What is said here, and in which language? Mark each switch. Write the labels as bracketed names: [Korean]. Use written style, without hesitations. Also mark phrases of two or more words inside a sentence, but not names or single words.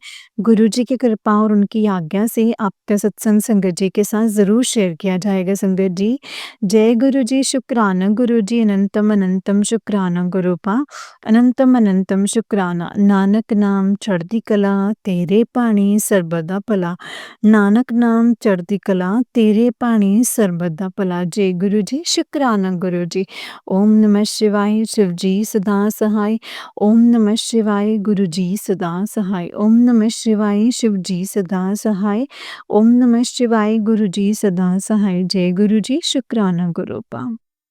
[Hindi] गुरुजी की कृपा और उनकी आज्ञा से आपका सत्संग संगत जी के साथ ज़रूर शेयर किया जाएगा संगत जी। जय गुरु जी, शुक्राना गुरु जी, अनंतम अनंतम शुक्राना गुरुपा, अनंतम अनंतम शुक्राना। [Punjabi] ਨਾਨਕ ਨਾਮ ਚੜ੍ਹਦੀ ਕਲਾ, ਤੇਰੇ ਪਾਣੀ ਸਰਬਦਾ ਭਲਾ। ਨਾਨਕ ਨਾਮ ਚੜ੍ਹਦੀ ਕਲਾ, ਤੇਰੇ ਭਾਣੇ ਸਰਬਦਾ ਭਲਾ। ਜੈ ਗੁਰੂ ਜੀ, ਸ਼ੁਕਰਾਨਾ ਗੁਰੂ ਜੀ। [Hindi] ओम नमः शिवाय, शिव जी सदा सहाय। ओम नमः शिवाय, गुरु जी सदा सहाय। ओम नमः शिवाय, शिव जी सदा सहाय। ओम नमः शिवाय, गुरु जी सदा सहाय। जय गुरु जी, शुक्राना गुरुपा।